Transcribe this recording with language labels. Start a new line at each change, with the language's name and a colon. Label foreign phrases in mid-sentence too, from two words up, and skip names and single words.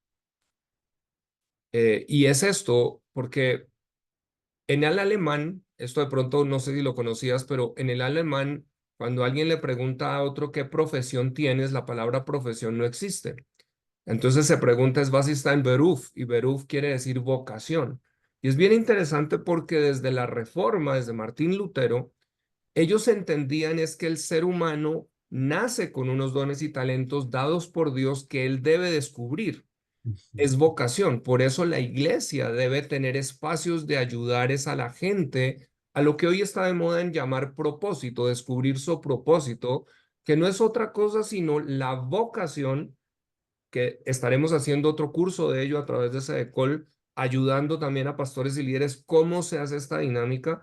Spanish: Y es esto porque en el alemán, esto de pronto no sé si lo conocías, pero en el alemán, cuando alguien le pregunta a otro qué profesión tienes, la palabra profesión no existe. Entonces se pregunta es
German: was ist ein Beruf
Spanish: y Beruf quiere decir vocación. Y es bien interesante porque desde la Reforma, desde Martín Lutero, ellos entendían es que el ser humano nace con unos dones y talentos dados por Dios que él debe descubrir es vocación. Por eso la iglesia debe tener espacios de ayudar es a la gente a lo que hoy está de moda en llamar propósito, descubrir su propósito, que no es otra cosa sino la vocación, que estaremos haciendo otro curso de ello a través de SEDECOL, ayudando también a pastores y líderes cómo se hace esta dinámica.